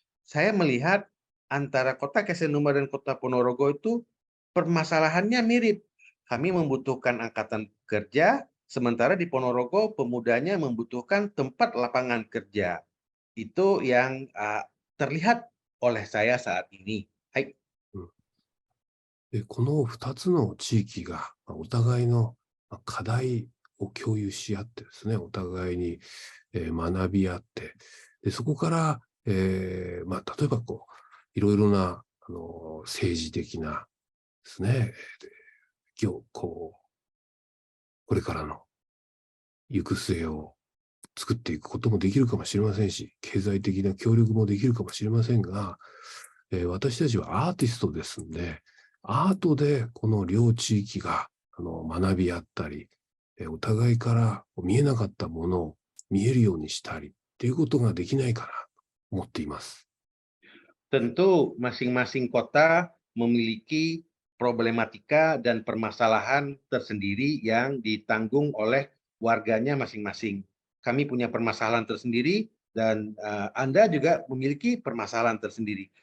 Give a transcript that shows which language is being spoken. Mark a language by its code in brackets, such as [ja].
[id] Saya melihat antara kota Kesenuma dan kota Ponorogo itu permasalahannya mirip. Kami membutuhkan angkatan kerja, sementara di Ponorogo pemudanya membutuhkan tempat lapangan kerja. Itu yang terlihat oleh saya saat ini. [ja] Hai. この2つの地域がお互いの課題を共有し合ってですね、お互いに学び合って、でそこから、例えばいろいろな政治的なですね、これからの行く末を作っていくこともできるかもしれませんし、経済的な協力もできるかもしれませんが、私たちはアーティストですんで、アートでこの両地域が学び合ったり、お互いから見えなかったものを見えるようにしたりっていうことができないかなと思っています。 [id] Tentu masing-masing kota memiliki problematika dan permasalahan tersendiri yang ditanggung oleh warganya masing-masing. Kami punya permasalahan tersendiri dan Anda juga memiliki permasalahan tersendiri.